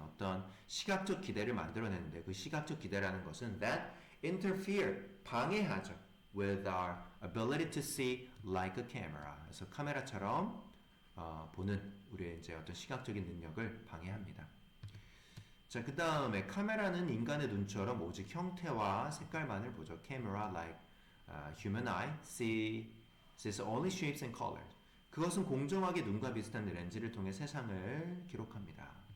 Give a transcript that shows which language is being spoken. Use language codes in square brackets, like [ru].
[ko] 어떤 시각적 기대를 만들어내는데 그 시각적 기대라는 것은 [en] that interfere, [ko] 방해하죠. [en] with our ability to see like a camera. [ko] 그래서 카메라처럼 보는 우리의 이제 어떤 시각적인 능력을 방해합니다. 자, 그 다음에 카메라는 인간의 눈처럼 오직 형태와 색깔만을 보죠. [en] Camera like human eye sees only shapes and colors. [ko] 그것은 공정하게 눈과 비슷한 렌즈를 통해 세상을 기록합니다.